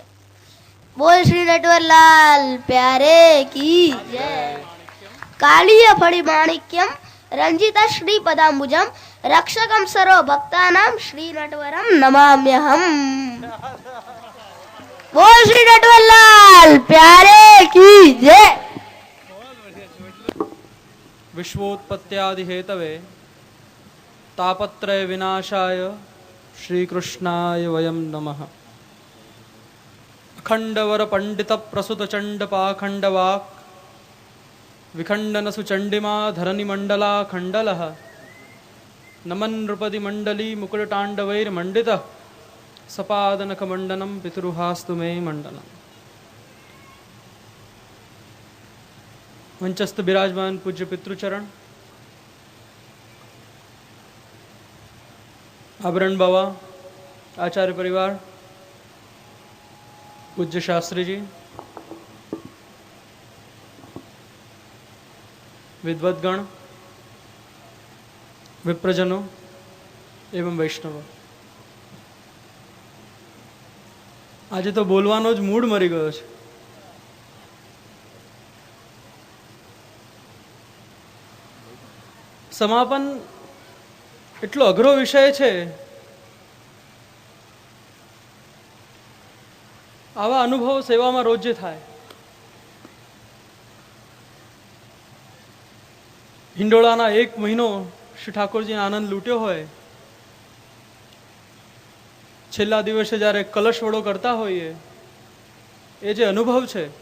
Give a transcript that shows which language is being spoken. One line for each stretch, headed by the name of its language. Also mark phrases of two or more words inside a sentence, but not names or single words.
Hindi: बोल श्री नटवरलाल प्यारे की जय.
Sanskrit: कालिय फळी माणिक्यम रंजिता श्री पदांबुजम रक्षकम सर्व भक्तानाम श्री नटवरम नमाम्यहम.
Hindi: बोल श्री नटवरलाल प्यारे की जय.
Sanskrit: विश्वोत्पत्त्यादि हेतवे तापत्रय विनाशाय श्री कृष्णाय वयम नमः. अखंडवर पंडित प्रसुत चंड पाखंडवाक विखंडन सुचंडिमा धरणी मंडला खंडलः नमन नृपति मंडली मुकुटतांडवैर मंडित सपादनख मंडनम पितृहास्तु मे मंडलम.
Hindi: मंचस्थ विराजमान पूज्य पितृचरण, आभरण बाबा, आचार्य परिवार, पूज्य शास्त्री जी, विद्वद्गण, विप्रजनों एवं वैष्णव,
Gujarati: આજ તો બોલવાનો જ મૂડ મરી ગયો છે. समापन એટલો અઘરો વિષય છે. આવા અનુભવ સેવામાં રોજ થાય. હિંડોળાના 1 મહિનો શ્રી ઠાકોરજીને આનંદ લૂટ્યો હોય, છેલ્લા દિવસે જ્યારે કલશ વડો કરતા હોઈએ, એ જે અનુભવ છે,